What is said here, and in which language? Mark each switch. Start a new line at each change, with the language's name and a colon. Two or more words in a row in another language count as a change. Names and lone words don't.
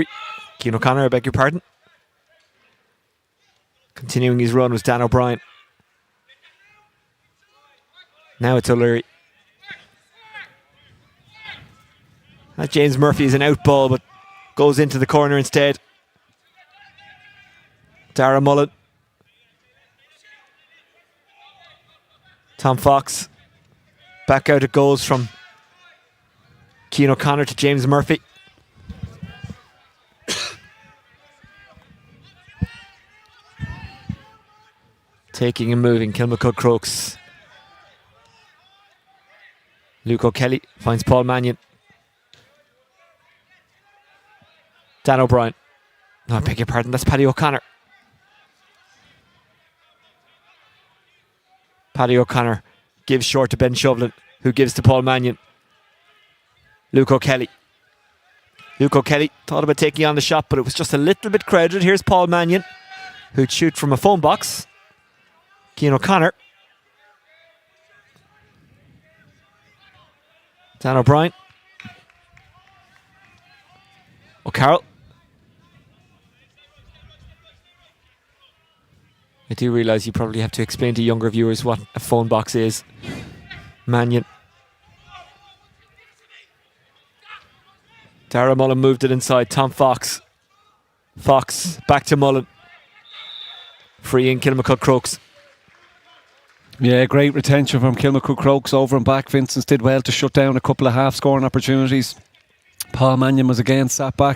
English: Cian O'Connor, I beg your pardon. Continuing his run was Dan O'Brien. Now it's O'Leary. James Murphy is an out ball, but goes into the corner instead. Dara Mullen. Tom Fox. Back out it goes from Cian O'Connor to James Murphy. Taking and moving, Kilmacud Crokes. Luke O'Kelly finds Paul Mannion. Dan O'Brien. No, I beg your pardon, that's Paddy O'Connor. Paddy O'Connor gives short to Ben Shovlin, who gives to Paul Mannion. Luke O'Kelly. Luke O'Kelly thought about taking on the shot, but it was just a little bit crowded. Here's Paul Mannion, who'd shoot from a phone box. Cian O'Connor. Dan O'Brien. O'Carroll. I do realise you probably have to explain to younger viewers what a phone box is. Mannion. Dara Mullen moved it inside. Tom Fox. Fox back to Mullen. Free in Kilmacud Crokes. Yeah, great retention from Kilmacud Crokes over and back. Vincents did well to shut down a couple of half-scoring opportunities. Paul Mannion was again sat back.